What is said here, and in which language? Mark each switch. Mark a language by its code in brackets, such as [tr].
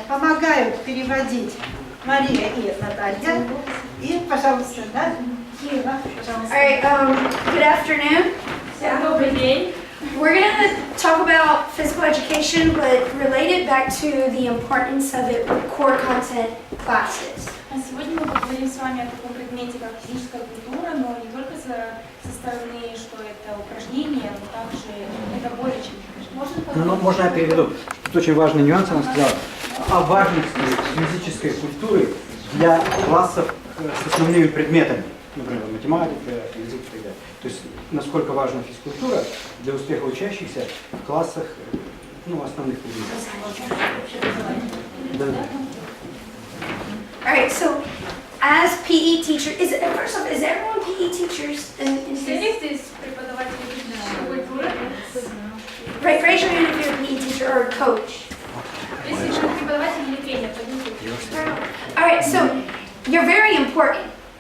[ru] помогают переводить Мария и Наталья. И, пожалуйста, да? Ева, пожалуйста. [en] All right, good afternoon. [ru] Добрый день. [en] We're going to talk about physical education, but relate it back to the importance of it with core content classes. [ru] Сегодня мы поговорим с вами о таком предмете, как физическая культура, но не только со стороны, что это упражнение, но также это более чем упражнение. Ну, можно я переведу? Тут очень важный нюанс, она сказала, о важности физической культуры для классов с основными предметами, например, математика, язык и так далее. То есть, насколько важна физкультура для успеха учащихся в классах, ну, основных предметов. Да. [en] All right, so as PE teacher, first off, is everyone PE teachers? [ru] Все ли здесь преподаватели физической культуры? [en] Right, raise your hand if you're a PE teacher or a coach. [ru] Если вы преподаватель или тренер, то [en] All right, so you're very important.